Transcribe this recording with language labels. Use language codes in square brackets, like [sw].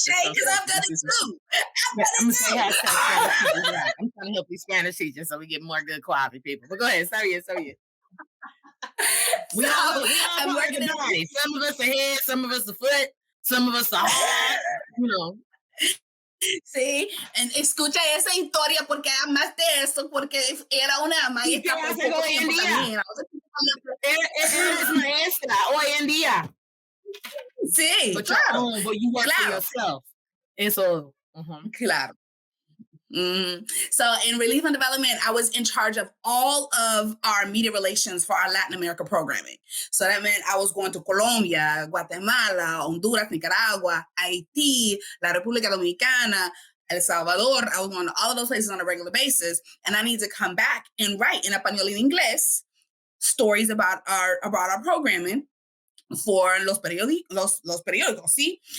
[en] Shade, because I've done it too. I'm trying to help these Spanish teachers so we get more good quality people. But go ahead. Sorry. We all I'm working the body. Some of us are head, some of us are foot, some of us are heart, you know. [es] Sí, escucha esa historia porque además de eso, porque era una maestra por poco tiempo también. Es maestra hoy en día. Sí, [en] but [es] claro. [en] But you work for yourself. [es] Eso. Claro. [en] So in Relief and Development, I was in charge of all of our media relations for our Latin America programming. So that meant I was going to Colombia, Guatemala, Honduras, Nicaragua, Haiti, La República Dominicana, El Salvador. I was going to all of those places on a regular basis. And I need to come back and write in [es] español y inglés [en] stories about our programming for [es] los periódicos, ¿sí?